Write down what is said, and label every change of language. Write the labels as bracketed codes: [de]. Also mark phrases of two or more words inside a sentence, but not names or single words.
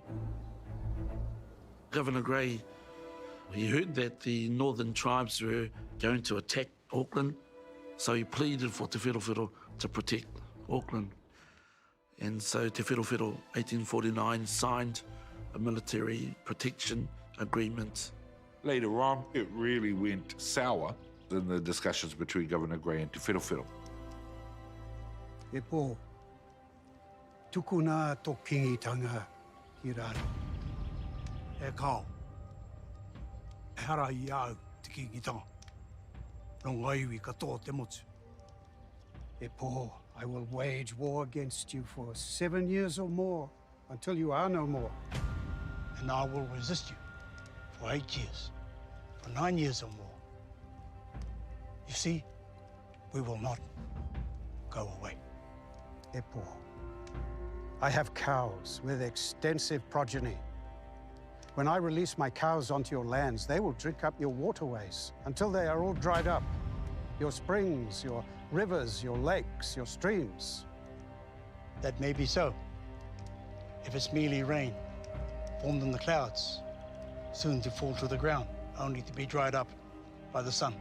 [en] Governor Grey, he heard that the northern tribes were going to attack Auckland, so he pleaded for Te Wherowhero to protect Auckland. And so Te Wherowhero, 1849, signed a military protection agreement. Later on, it really went sour in the discussions between Governor Grey and Te Wherowhero. [mi] E pō, tukuna tō kingitanga ki raro. E kao, e hara I au te kingitanga. Nō ngaiwi katoa te motu. E pō, [en] I will wage war against you for 7 years or more, until you are no more. And I will resist you for 8 years, for 9 years or more. You see, we will not go away. [mi] E pō, [en] I have cows with extensive progeny. When I release my cows onto your lands, they will drink up your waterways until they are all dried up. Your springs, your rivers, your lakes, your streams. That may be so, if it's merely rain, formed in the clouds, soon to fall to the ground, only to be dried up by the sun.